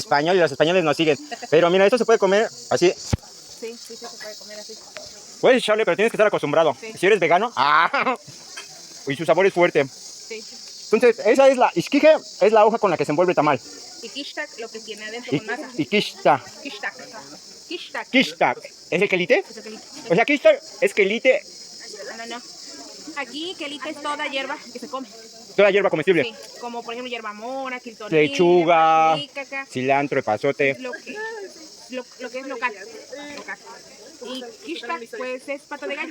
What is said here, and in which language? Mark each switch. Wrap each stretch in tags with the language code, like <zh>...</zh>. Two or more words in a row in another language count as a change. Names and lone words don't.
<es>español y los españoles nos siguen. Pero mira, esto se puede comer así. Sí, se puede comer así. Puedes echarle, pero tienes que estar acostumbrado. Sí. Si eres vegano, ¡ah! Y su sabor es fuerte. Sí. Entonces, esa es la isquije, es la hoja con la que se envuelve el tamal. Y kishtak, lo que tiene adentro Y, con masa. y kishta.</es> <top>Kishtak. Kishtak. Kishtak.</top> <es>¿Es el quelite? Es el quelite. O sea, kishta es quelite, No. Aquí quelite es toda hierba que se come. toda hierba comestible. Sí, como por ejemplo hierba mora, quiltornilla, Lechuga, ícaca, cilantro, epazote. lo que es local. Y kishtak, pues es pata de gallo.</es>